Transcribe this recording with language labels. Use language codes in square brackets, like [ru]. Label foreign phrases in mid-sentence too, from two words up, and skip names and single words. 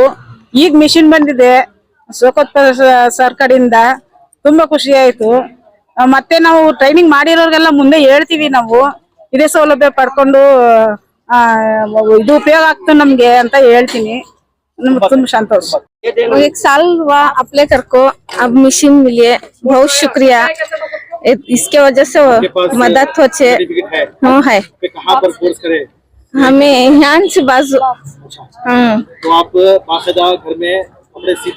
[kn] ಈಗ ಮಿಷಿನ್ ಬಂದಿದೆ ಸೋಕೋತ್ ಸರ್ ಕಡೆಯಿಂದ, ತುಂಬಾ ಖುಷಿ ಆಯ್ತು. ಮತ್ತೆ ನಾವು ಟ್ರೈನಿಂಗ್ ಮಾಡಿರೋರ್ಗೆಲ್ಲ ಮುಂದೆ ಹೇಳ್ತೀವಿ, ನಾವು ಇದೇ ಸೌಲಭ್ಯ ಪಡ್ಕೊಂಡು ಇದು ಉಪಯೋಗ ಆಗ್ತದೆ ನಮ್ಗೆ ಅಂತ ಹೇಳ್ತೀನಿ. ನಮ್ಗೆ ತುಂಬಾ ಸಂತೋಷ। [hi] 1 साल हुआ अप्लाई करको, अब मशीन मिली है, बहुत शुक्रिया। इसके वजह से मदद हो छे। सर्टिफिकेट है? हाँ है, कहाँ पर कोर्स करे? हमें यहाँ से बाजू। तो आप बाकायदा घर में कपड़े सीती?